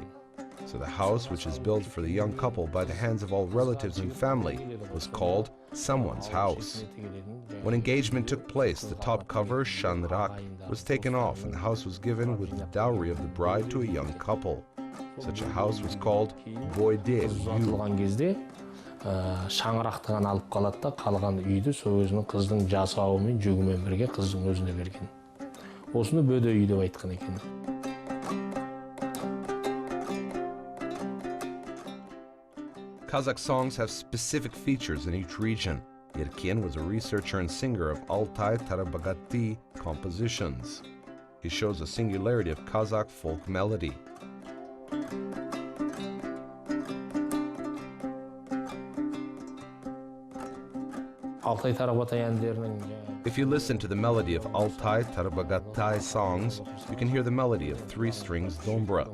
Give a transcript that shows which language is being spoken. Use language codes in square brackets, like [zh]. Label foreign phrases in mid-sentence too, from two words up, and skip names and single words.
[en] So the house, which is built for the young couple by the hands of all relatives and family, was called someone's house. When engagement took place, the top cover, shanrak, was taken off and the house was given with the dowry of the bride to a young couple. Such a house was called boyde. [kk] Шаңырақты ғана алып қалады да, қалған үйді сол өзінің қыздың жасауымен, жүгімен бірге қыздың өзіне берген. Осыны бөде үй деп айтқан екен. [en] Kazakh songs have specific features in each region. Yerken was a researcher and singer of Altai Tarabagati compositions. He shows a singularity of Kazakh folk melody. If you listen to the melody of Altai Tarabagatai songs, you can hear the melody of 3 strings dombra.